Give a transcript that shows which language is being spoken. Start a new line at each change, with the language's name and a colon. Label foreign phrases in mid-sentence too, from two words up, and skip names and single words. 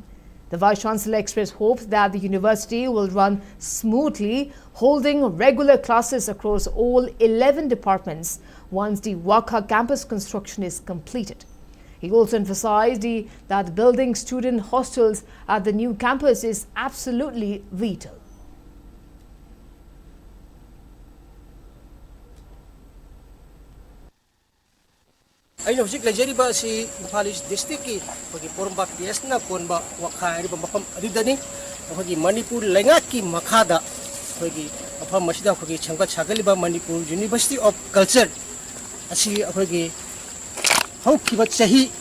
English: The Vice-Chancellor expressed hope that the university will run smoothly, holding regular classes across all 11 departments once the Wakha campus construction is completed. He also emphasized that building student hostels at the new campus is absolutely vital.
Manipuri: ꯑꯩꯅ ꯍꯧꯖꯤꯛ ꯂꯩꯖꯔꯤꯕ ꯑꯁꯤ ꯏꯝꯐꯥꯜ ꯏꯁ ꯗꯤꯁꯇ꯭ꯔꯤꯛꯀꯤ ꯑꯩꯈꯣꯏꯒꯤ ꯄꯣꯔꯣꯝꯄꯥꯠ ꯄꯤꯑꯦꯁꯅ ꯀꯣꯟꯕ ꯋꯥꯈꯥ ꯍꯥꯏꯔꯤꯕ ꯃꯐꯝ ꯑꯗꯨꯗꯅꯤ ꯑꯩꯈꯣꯏꯒꯤ ꯃꯅꯤꯄꯨꯔ ꯂꯩꯉꯥꯛꯀꯤ ꯃꯈꯥꯗ ꯑꯩꯈꯣꯏꯒꯤ ꯃꯐꯝ ꯑꯁꯤꯗ ꯑꯩꯈꯣꯏꯒꯤ ꯁꯦꯝꯒꯠ ꯁꯥꯒꯠꯂꯤꯕ ꯃꯅꯤꯄꯨꯔ ꯌꯨꯅꯤꯚꯔꯁꯤꯇꯤ ꯑꯣꯐ ꯀꯜꯆꯔ ꯑꯁꯤ ꯑꯩꯈꯣꯏꯒꯤ ꯍꯧꯈꯤꯕ ꯆꯍꯤ